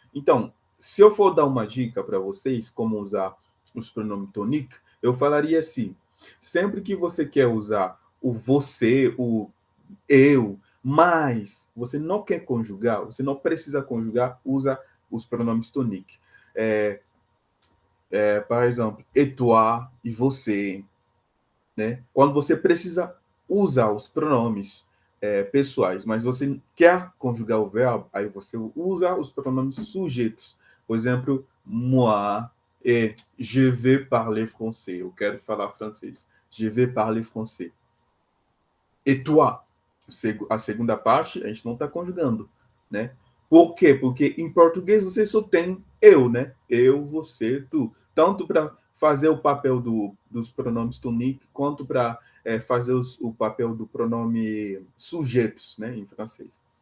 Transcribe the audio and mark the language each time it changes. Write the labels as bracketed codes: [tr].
[pt] Então, se eu for dar uma dica para vocês como usar os pronomes tonique, eu falaria assim: sempre que você quer usar o você, o eu, mas você não quer conjugar, você não precisa conjugar, usa os pronomes tonique. Por exemplo, [fr] et toi [pt] e você, né? Quando você precisa usar os pronomes pessoais, mas você quer conjugar o verbo, aí você usa os pronomes sujeitos. Por exemplo, [fr] moi et je vais parler français. [pt] Eu quero falar francês. [fr] Je vais parler français. Et toi, [pt] a segunda parte, a gente não está conjugando, né? Por quê? Porque em português você só tem eu, né? Eu, você, tu. Tanto para fazer o papel dos pronomes tonique, quanto para fazer o papel do pronome sujeitos, né? Em francês.